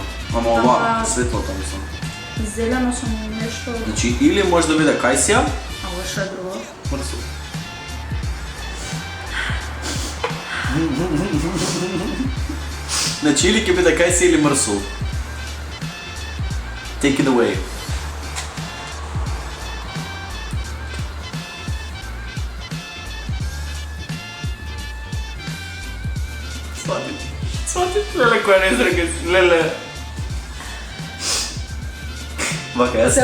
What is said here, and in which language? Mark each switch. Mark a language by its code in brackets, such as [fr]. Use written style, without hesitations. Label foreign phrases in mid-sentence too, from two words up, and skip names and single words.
[mk] Ама ова, светлото мислам. Зелено сум нешто... Значи, или може да биде кајсија, А ова што е друго? мрсо. Значи, или ќе биде кајсија или мрсо. [en] Take it away. [sr] Свати, леле која не изреке, леле. [mk] Вака, јас